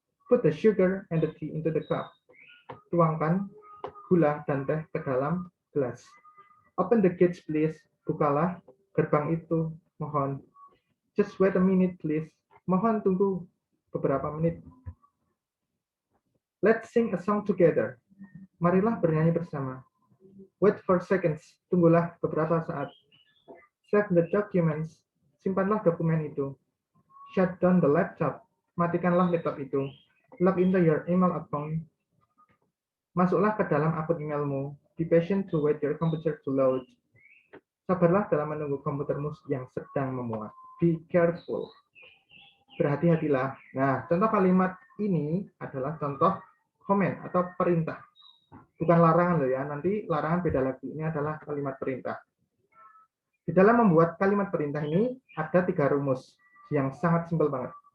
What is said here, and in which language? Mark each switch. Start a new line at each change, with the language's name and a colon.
English: Put the sugar and the tea into the cup.
Indonesian: Tuangkan gula dan teh ke dalam gelas.
English: Open the gates, please.
Indonesian: Bukalah gerbang itu, mohon.
English: Just wait a minute, please.
Indonesian: Mohon tunggu beberapa menit.
English: Let's sing a song together.
Indonesian: Marilah bernyanyi bersama.
English: Wait for seconds.
Indonesian: Tunggulah beberapa saat.
English: Save the documents.
Indonesian: Simpanlah dokumen itu.
English: Shut down the laptop.
Indonesian: Matikanlah laptop itu.
English: Log into your email account.
Indonesian: Masuklah ke dalam akun emailmu.
English: Be patient to wait your computer to load.
Indonesian: Sabarlah dalam menunggu komputermu yang sedang memuat.
English: Be careful.
Indonesian: Berhati-hatilah. Nah, contoh kalimat ini adalah contoh command atau perintah. Bukan larangan loh ya. Nanti larangan beda lagi. Ini adalah kalimat perintah. Di dalam membuat kalimat perintah ini ada 3 rumus yang sangat simpel banget.